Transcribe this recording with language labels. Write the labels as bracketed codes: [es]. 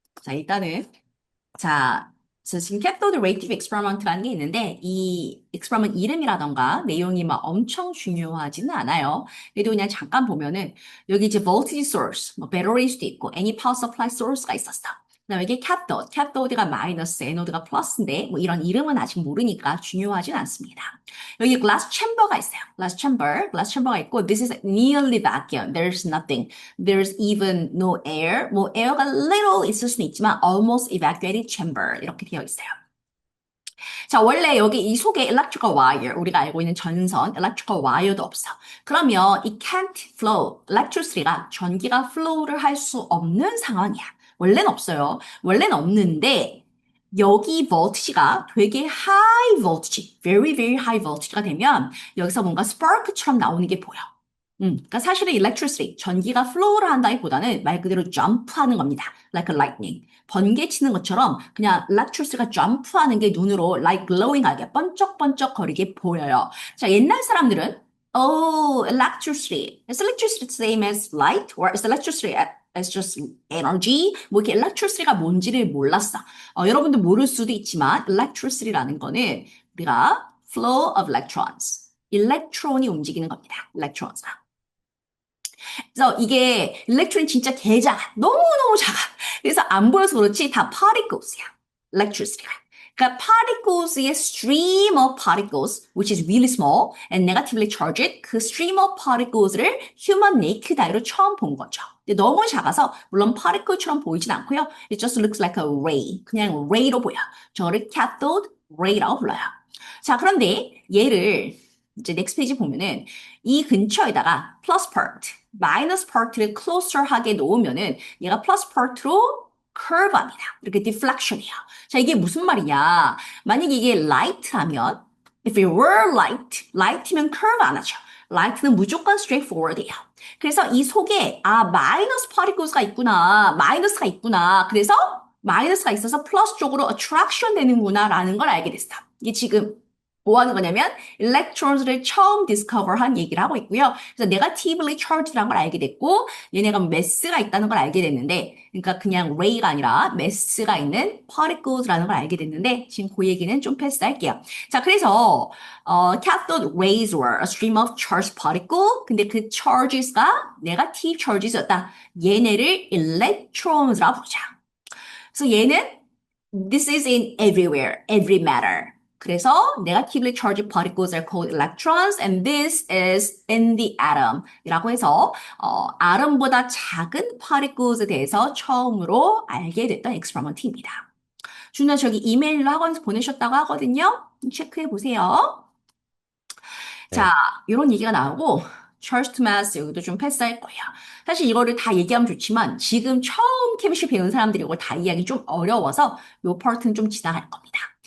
[ko] 자, 일단은 지금 cathode ray tube experiment라는 게 있는데 이 experiment 이름이라던가 내용이 막 엄청 중요하지는 않아요. 그래도 그냥 잠깐 보면은 여기 이제 voltage source, 뭐 배터리일 수도 있고 [en] any power supply source [ko] 가 있었어. 그다음에 이게 cathode. cathode가 마이너스, anode가 플러스인데 뭐 이런 이름은 아직 모르니까 중요하진 않습니다. 여기 glass chamber가 있어요. [en] glass chamber가 있고 this is nearly vacuum. There's nothing. There's even no air. [ko] 뭐 air가 little 있을 수는 있지만 [en] almost evacuated chamber [ko] 이렇게 되어 있어요. 자, 원래 여기 이 속에 electrical wire, 우리가 알고 있는 전선, electrical wire도 없어. 그러면 이 can't flow, electricity가 전기가 flow를 할 수 없는 상황이야. 원래는 없어요. 원래는 없는데 여기 voltage가 되게 high voltage, [en] very very high voltage [ko] 가 되면 여기서 뭔가 spark처럼 나오는 게 보여. 그러니까 사실은 electricity, 전기가 flow를 한다기보다는 말 그대로 jump하는 겁니다. [en] Like a lightning. [ko] 번개 치는 것처럼 그냥 electricity가 jump하는 게 눈으로 like glowing하게 번쩍번쩍거리게 보여요. 자, 옛날 사람들은 [en] oh, electricity. Is electricity the same as light? Or is electricity as just energy? [ko] 뭐 이렇게 electricity가 뭔지를 몰랐어. 여러분들 모를 수도 있지만 electricity라는 거는 우리가 flow of electrons. 일렉트론이 움직이는 겁니다. electrons가. 그래서 이게 일렉트론이 진짜 개 작아. 너무너무 작아. 그래서 안 보여서 그렇지 다 particles야. electricity가. [en] 그러니까 particles의 stream of particles, which is really small and negatively charged, 그 stream of particles를 human naked eye로 [ko] 처음 본 거죠. 근데 너무 작아서 물론 particle처럼 보이진 않고요. [en] It just looks like a ray. [ko] 그냥 ray로 보여. 저를 cathode ray라고 불러요. 자, 그런데 얘를 이제 넥스트 페이지 보면은 이 근처에다가 플러스 part, 마이너스 part를 closer하게 놓으면은 얘가 플러스 part로 curve합니다. 이렇게 deflection이에요. 자, 이게 무슨 말이냐? 만약에 이게 light라면 [en] if it were light [ko] 면 curve 안 하죠. light는 무조건 straightforward이에요. 그래서 이 속에 마이너스 particles가 있구나. 마이너스가 있구나. 그래서 마이너스가 있어서 플러스 쪽으로 attraction 되는구나라는 걸 알게 됐어. 이게 지금 뭐 하는 거냐면 electrons를 처음 discover한 얘기를 하고 있고요. 그래서 negatively charged라는 걸 알게 됐고 얘네가 mass가 있다는 걸 알게 됐는데 그러니까 그냥 ray가 아니라 mass가 있는 particles라는 걸 알게 됐는데 지금 그 얘기는 좀 패스할게요. [en] 자, 그래서 cathode rays were a stream of charged particle. [ko] 근데 그 charges가 negative charges였다. 얘네를 electrons라고 부르자. 그래서 얘는 [en] this is in everywhere, every matter. 그래서 negatively charged particles are called electrons and this is in the atom 이라고 해서 아tom보다 작은 particles에 대해서 [ko] 처음으로 알게 됐던 [en] experiment입니다. [ko] 준아 저기 이메일로 학원에서 보내셨다고 하거든요. 체크해 보세요. 자, 네. 이런 얘기가 나오고 Charge to Mass 여기도 좀 패스할 거예요. 사실 이거를 다 얘기하면 좋지만 지금 처음 케미스트리 배운 사람들이 이걸 다 이해하기 좀 어려워서 이 파트는 좀 지나갈 겁니다.